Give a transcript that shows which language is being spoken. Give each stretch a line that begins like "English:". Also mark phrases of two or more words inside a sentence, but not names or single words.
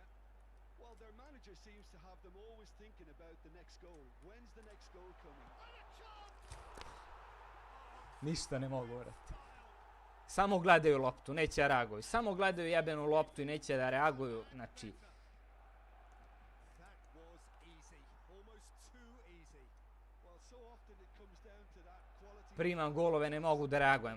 English: Well, their manager seems to have them always thinking about the next goal. When's the next goal coming?
Serbian: Ništa ne mogu vrati. Samo gledaju loptu, neće da reaguju. Samo gledaju jebenu loptu i neće da reaguju. Znači... Primam golove, ne mogu da reagujem.